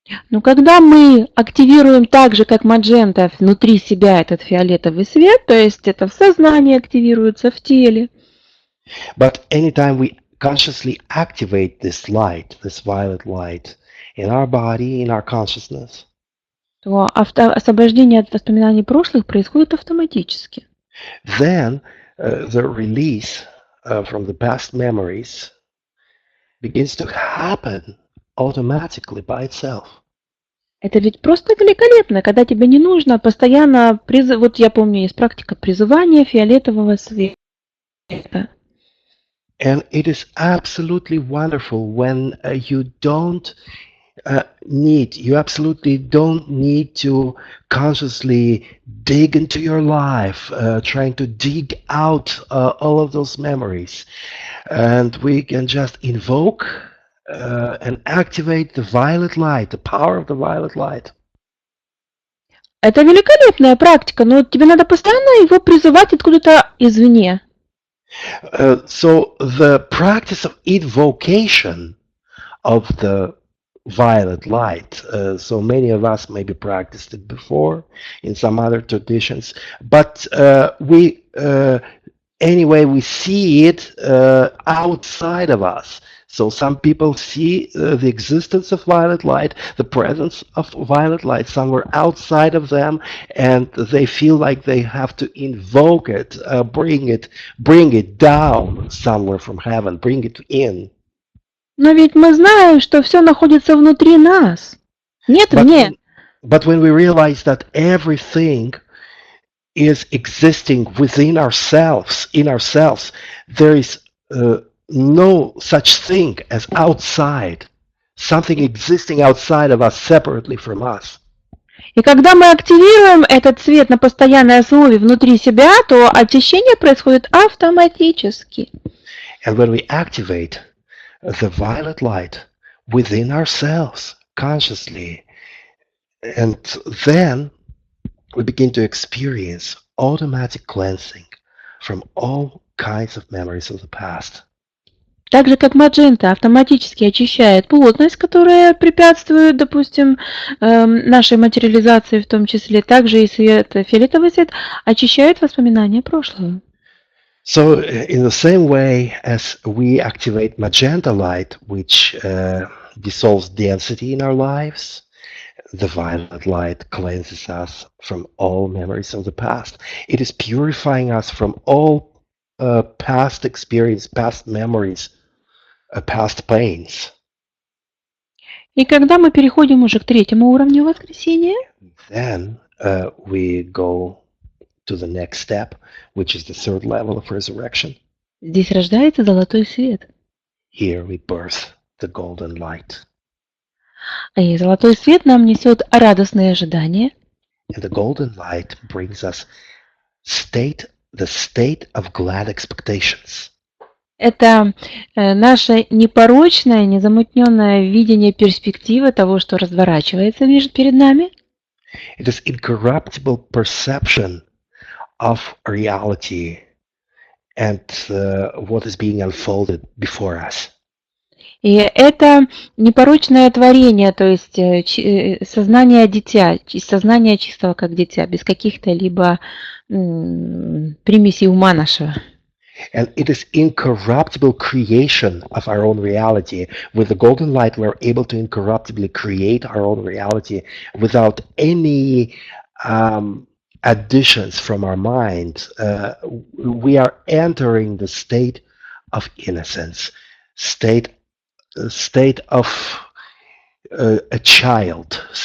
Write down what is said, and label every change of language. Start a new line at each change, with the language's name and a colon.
Russian: Но когда мы активируем так же, как маджента, внутри себя этот фиолетовый свет, то есть это в сознании активируется, в теле.
English: But anytime we consciously activate this light, this violet light, in our body, in our consciousness,
Russian: то освобождение от воспоминаний прошлых происходит автоматически.
English: then the release from the past memories begins to happen automatically by itself.
Russian: Это ведь просто великолепно, когда тебе не нужно постоянно вот я помню, есть практика призывания фиолетового света.
English: And it is absolutely wonderful when you absolutely don't need to consciously dig into your life, trying to dig out all of those memories. And we can just invoke and activate the violet light, the power of the violet light.
Russian: Это великолепная практика, но тебе надо постоянно его призывать откуда-то извне.
English: So the practice of invocation of the violet light, so many of us maybe practiced it before in some other traditions, but anyway we see it outside of us. So some people see the existence of violet light, the presence of violet light somewhere outside of them, and they feel like they have to invoke it, bring it down somewhere from heaven, bring it in.
Russian: Но ведь мы знаем, что все находится внутри нас. Нет вне.
English: But when we realize that everything is existing within ourselves, in ourselves, there is no such thing as outside, something existing outside of us, separately from us.
Russian: И когда мы активируем этот цвет на постоянной основе внутри себя, то очищение происходит автоматически.
English: And when we activate the violet light within ourselves consciously, and then we begin to experience automatic cleansing from all kinds of memories of the past.
Russian: Так же, как маджента автоматически очищает плотность, которая препятствует, допустим, нашей материализации в том числе, также и свет, фиолетовый свет очищает воспоминания прошлого.
English: So in the same way as we activate magenta light, which dissolves density in our lives, the violet light cleanses us from all memories of the past. It is purifying us from all past experience, past memories, past pains.
Russian: И когда мы переходим уже к третьему уровню воскресения,
English: Then we go to the next step, which is the third level of resurrection.
Russian: Здесь рождается золотой свет.
English: Here we birth the golden light.
Russian: И золотой свет нам несет радостные ожидания.
English: And the golden light brings us the state of glad expectations.
Russian: Это наше непорочное, незамутненное видение перспективы того, что разворачивается перед нами.
English: It is incorruptible perception of reality and what is being unfolded before us.
Russian: И это непорочное творение, то есть сознание дитя, сознание чистого как дитя, без каких-то либо примесей ума нашего.
English: And it is incorruptible creation of our own reality. With the golden light, we're able to incorruptibly create our own reality without any additions from our mind. We are entering the state of innocence, state of a child.